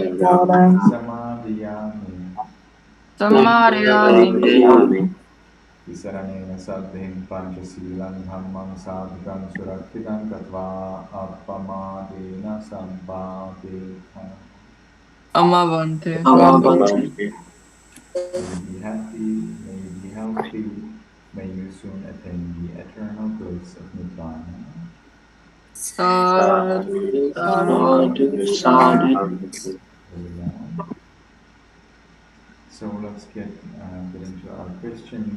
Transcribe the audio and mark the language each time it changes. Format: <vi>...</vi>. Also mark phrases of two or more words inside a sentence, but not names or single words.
<pi>samadhiyami. Samadhiyami Visaranena saddhim panchasilam dhammam sadhukam surakhitam katva appamadena sampaveta. Amavante</pi> <en>May you be happy, may you be healthy, may you soon attain the eternal bliss of Nibbana.</en> <pi>Sadhu Sadhu</pi> <en>Very well. So let's get into our questions.</en>